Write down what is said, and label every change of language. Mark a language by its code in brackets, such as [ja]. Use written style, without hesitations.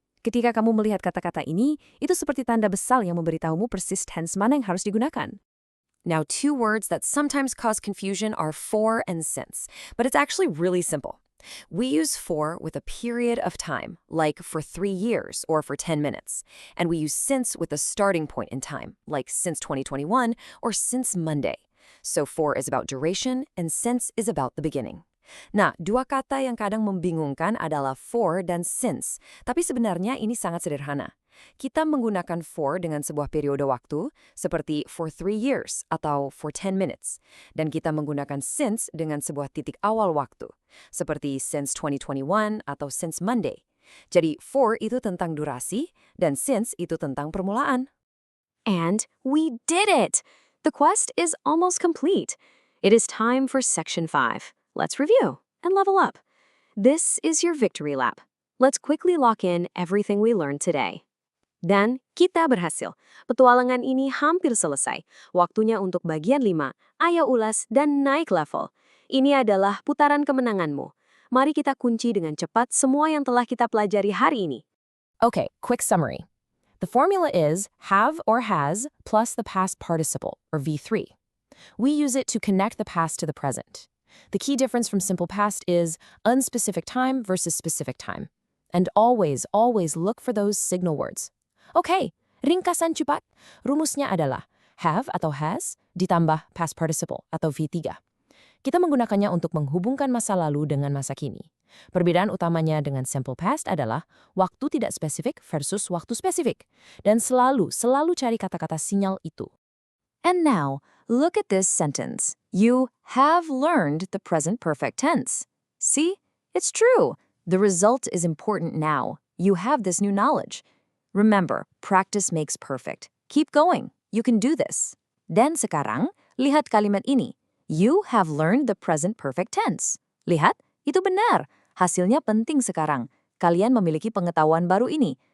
[id] Ketika kamu melihat kata-kata ini, itu seperti tanda besar yang memberitahumu persis tense mana yang harus digunakan. [en] Now, two words that sometimes cause confusion are for and since, but it's actually really simple. We use for with a period of time, like for 3 years or for 10 minutes. And we use since with a starting point in time, like since 2021 or since Monday. So for is about duration and since is about the beginning. [id] Nah, dua kata yang kadang membingungkan adalah for dan since. Tapi sebenarnya ini sangat sederhana. Kita menggunakan for dengan sebuah periode waktu, seperti [en] for 3 years [id] atau [en] for 10 minutes. [id] Dan kita menggunakan since dengan sebuah titik awal waktu, seperti [en] since 2021 [id] atau [en] since Monday. [id] Jadi for itu tentang durasi, dan since itu tentang permulaan. [en] And we did it! The quest is almost complete. It is time for Section 5. Let's review and level up. This is your victory lap. Let's quickly lock in everything we learned today. [id] Dan kita berhasil. Petualangan ini hampir selesai. Waktunya untuk bagian 5. Ayo ulas dan naik level. Ini adalah putaran kemenanganmu. Mari kita kunci dengan cepat semua yang telah kita pelajari hari ini. [en] Okay, quick summary. The formula is have or has plus the past participle, or V3. We use it to connect the past to the present. The key difference from simple past is unspecific time versus specific time. And always look for those signal words. [id] Okay, ringkasan cepat. Rumusnya adalah have atau has ditambah past participle atau V3. Kita menggunakannya untuk menghubungkan masa lalu dengan masa kini. Perbedaan utamanya dengan simple past adalah waktu tidak spesifik versus waktu spesifik. Dan selalu cari kata-kata sinyal itu. [en] And now, look at this sentence. You have learned the present perfect tense. See? It's true. The result is important now. You have this new knowledge. Remember, practice makes perfect. Keep going. You can do this. [id] Dan sekarang, lihat kalimat ini. [en] You have learned the present perfect tense. [id] Lihat, itu benar. Hasilnya penting sekarang. Kalian memiliki pengetahuan baru ini.